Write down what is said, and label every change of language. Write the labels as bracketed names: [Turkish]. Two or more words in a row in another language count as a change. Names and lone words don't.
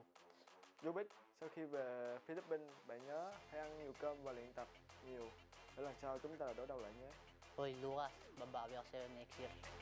[Vietnamese] Rubik, sau khi về Philippines, bạn nhớ hãy ăn nhiều cơm và luyện tập nhiều để lần sau chúng ta đối đầu lại nhé. [Filipino] Hoy, Lucas, babawi ako sa'yo [English] next year.